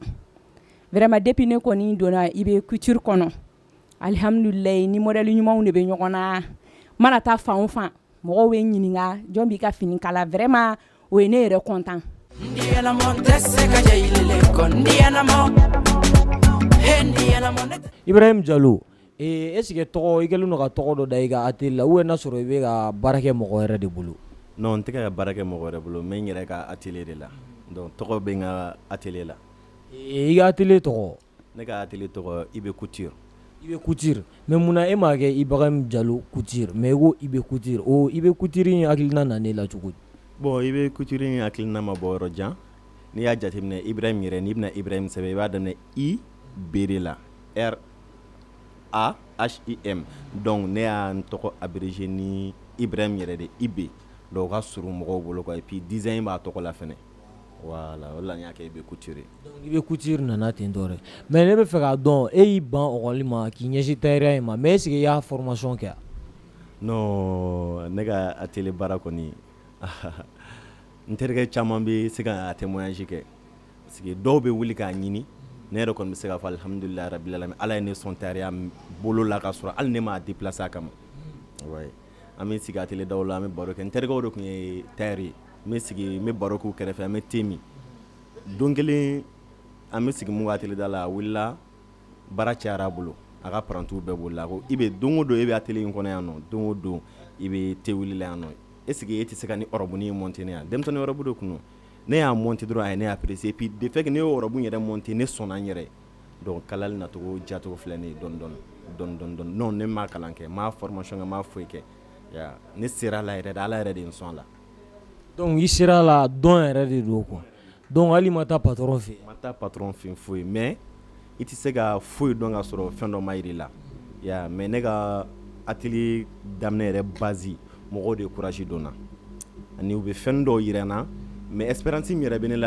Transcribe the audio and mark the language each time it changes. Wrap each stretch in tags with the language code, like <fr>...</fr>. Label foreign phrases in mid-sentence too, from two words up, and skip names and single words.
<fr>Vraiment depuis</fr> <bm>ne kɔni donna i bɛ couture kɔnɔ alhamdulilayi ni modèle ɲumanw de bɛ ɲɔgɔn na mana taa fan o fan mɔgɔw bɛ n ɲininka jɔn b'i ka fini kala vraiment o ye ne yɛrɛ content. Ibrahim Jalo</bm> <fr>est-ce que</fr> <bm>tɔgɔ i kɛlen don ka tɔgɔ dɔ da i ka atelier la ou n'a sɔrɔ i bɛ ka baara kɛ mɔgɔ wɛrɛ de bolo? Non n tɛ ka baara kɛ mɔgɔ wɛrɛ bolo mais n yɛrɛ ka atelier de la. Donc tɔgɔ bɛ n ka atelier la. I ka atelier tɔgɔ? Ne ka atelier tɔgɔ IB Couture. IB Couture. Mais munna e m'a kɛ Ibrahim Jalo Couture mais i ko IB Couture o IB Couture in hakilina nana e la cogo di? Bon IB Couture in hakilina ma bɔ yɔrɔ jan. N'i y'a jateminɛ Ibrahim yɛrɛ n'i bɛna Ibrahim sɛbɛn i b'a daminɛ I B de la RAHIM. Donc ne y'a n tɔgɔ abrégé ni Ibrahim yɛrɛ de IB. Donc o ka surun mɔgɔw bolo</bm> <fr>quoi et puis design</fr> <bm>b'a tɔgɔ la fɛnɛ. Voilà o la n y'a kɛ IB Couture. Donc IB Couture nana ten tɔ dɛ. Mais ne bɛ fɛ k'a dɔn e y'i ban ɔkɔli ma k'i ɲɛsin tayɛriya in ma</bm> <fr>mais est-ce que</fr> <bm>i y'a formation kɛ? Non ne ka atelier baara kɔni n terikɛ caman bɛ se ka témoignage kɛ</bm> <fr>parce que</fr> <bm>dɔw bɛ wuli k'a ɲini ne yɛrɛ kɔni bɛ se k'a fɔ</bm> <ar>alhamdulilayi rabil alamin</ar> <bm>Ala ye ne sɔn tayɛriya bolo la ka sɔrɔ hali ne m'a déplacer a kama. Ouais. An bɛ sigi atelier daw la an bɛ baro kɛ n terikɛw de tun ye tailleur ye n bɛ sigi n bɛ baro k'u kɛrɛfɛ an bɛ thé min don kelen an bɛ sigi mun ka atelier da la a wulila baara cayara a bolo a ka parantiw bɛɛ bolila a ko i bɛ don o don e bɛ atelier in kɔnɔ yan nɔ don o don i bɛ thé wulila yan nɔ</bm> <fr>est-ce que</fr> <bm>e tɛ se ka ni ɔrɔbu in monter ne yan denmisɛnnin ɔrɔbu de kun don ne y'a monter dɔrɔn a ye ne</bm> <fr>apprécier et puis de fait que</fr> <bm>ne y'o ɔrɔbu yɛrɛ monter ne sɔnna n yɛrɛ donc kalali nacogo diyacogo filɛ ne ye dɔɔni non ne m'a kalan kɛ n m'a formation kɛ n m'a foyi kɛ ne sera la yɛrɛ de Ala yɛrɛ de n sɔn a la. Donc i sera la dɔn yɛrɛ de don quoi. Donc hali ma taa patron fɛ yen? Ma taa patron fɛ yen foyi mais i tɛ se ka foyi dɔn ka sɔrɔ fɛn dɔ ma yir'i la mais ne ka atelier daminɛ yɛrɛ base mɔgɔw de courage donna ani u bɛ fɛn dɔw yira n na mais espérance min yɛrɛ bɛ ne la</bm>